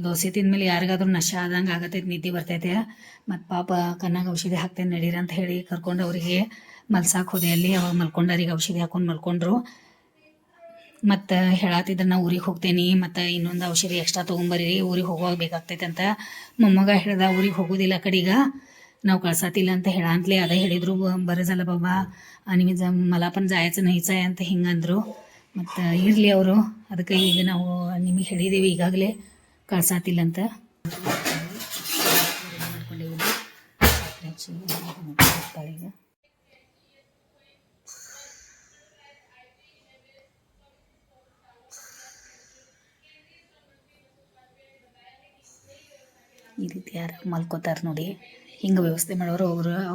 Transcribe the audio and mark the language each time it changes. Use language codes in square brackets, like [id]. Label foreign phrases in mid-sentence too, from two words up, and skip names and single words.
[kn] ದೋಸೆ ತಿಂದ್ಮೇಲೆ ಯಾರಿಗಾದ್ರೂ ನಶ ಆದಂಗೆ ಆಗತೈತೆ ನಿದ್ದೆ ಬರ್ತೈತೆ ಮತ್ತು ಪಾಪ ಕಣ್ಣಾಗ ಔಷಧಿ ಹಾಕ್ತೇನೆ ನಡೀರಿ ಅಂತ ಹೇಳಿ ಕರ್ಕೊಂಡು ಅವರಿಗೆ ಮಲ್ಸಾಕ್ ಹೋದೆ ಅಲ್ಲಿ ಅವಾಗ ಮಲ್ಕೊಂಡಾರಿಗೆ ಔಷಧಿ ಹಾಕೊಂಡು ಮಲ್ಕೊಂಡ್ರು ಮತ್ತು ಹೇಳತ್ತಿದ್ರೆ ನಾ ಊರಿಗೆ ಹೋಗ್ತೇನೆ ಮತ್ತು ಇನ್ನೊಂದು ಔಷಧಿ ಎಕ್ಸ್ಟ್ರಾ ತೊಗೊಂಬರ್ರಿ ಊರಿಗೆ ಹೋಗುವಾಗ ಬೇಕಾಗ್ತೈತೆ ಅಂತ ಮೊಮ್ಮಗ ಹೇಳ್ದ ಊರಿಗೆ ಹೋಗೋದಿಲ್ಲ ಕಡೆಗ ನಾವು कळसातील ಅಂತ ಹೇಳಂತಲೇ ಅದೇ ಹೇಳಿದ್ರು [mr] बरं झालं बाबा आणि मला पण जायचं नाहीच आहे [kn] ಅಂತ ಹಿಂಗಂದ್ರು ಮತ್ತು ಇರಲಿ ಅವರು ಅದಕ್ಕೆ ಈಗ ನಾವು ನಿಮಗೆ ಹೇಳಿದ್ದೀವಿ ಈಗಾಗಲೇ ಕಳ್ಸಾತಿಲ್ಲ ಅಂತ ಈಗ ಈ ರೀತಿ ಯಾರು ಮಲ್ಕೋತಾರೆ ನೋಡಿ ಹಿಂಗೆ ವ್ಯವಸ್ಥೆ ಮಾಡೋರು ಅವ್ರ